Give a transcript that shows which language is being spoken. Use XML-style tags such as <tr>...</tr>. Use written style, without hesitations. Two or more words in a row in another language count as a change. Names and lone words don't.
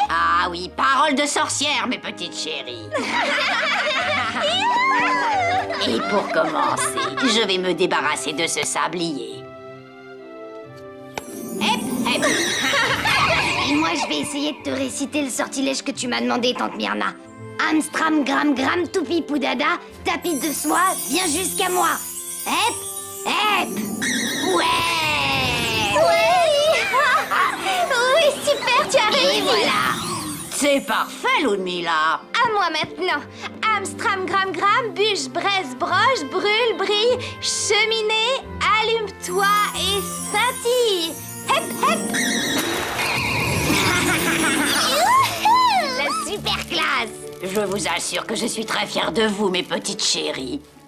<fr>Ah oui, parole de sorcière, mes petites chéries. Et pour commencer, je vais me débarrasser de ce sablier. Hep, hep. Et moi, je vais essayer de te réciter le sortilège que tu m'as demandé, tante Myrna. Amstram gram gram toupi poudada, tapis de soie, viens jusqu'à moi. Hep, hep. Ouais. Oui, super, tu as réussi. Et voilà. C'est parfait, Ludmilla. À moi maintenant. Amstram gram gram, bûche, braise, broche, brûle, brille, cheminée, allume-toi et scintille. Hep, hep. La super classe. Je vous assure que je suis très fière de vous, mes petites chéries.</fr>